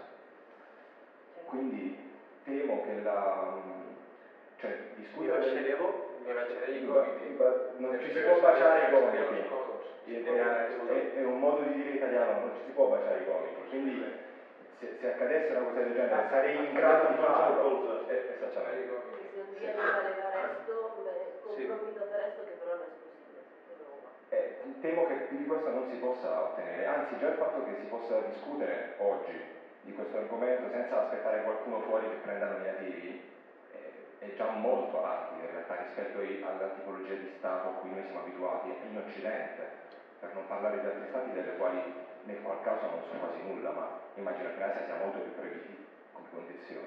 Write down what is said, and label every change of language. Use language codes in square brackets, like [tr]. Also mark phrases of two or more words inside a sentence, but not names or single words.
[it] Quindi temo che discutere Mi bacerei i gomiti. non ci si può baciare i gomiti, è un modo di dire italiano, non ci si può baciare i gomiti, quindi se accadesse una cosa del genere sarei in grado di farlo. Esattamente. [es] Porque si un día llega a llegar a esto, me comprometo a hacer esto, que pero no es posible. Pero... [it] Temo che più di questo non si possa ottenere, anzi già il fatto che si possa discutere oggi di questo argomento senza aspettare qualcuno fuori che prenda nominativi è già molto avanti in realtà rispetto alla tipologia di Stato a cui noi siamo abituati in Occidente, per non parlare di altri Stati nel qual caso non so quasi nulla, ma immagino che in Asia sia molto più proibitivo come condizione.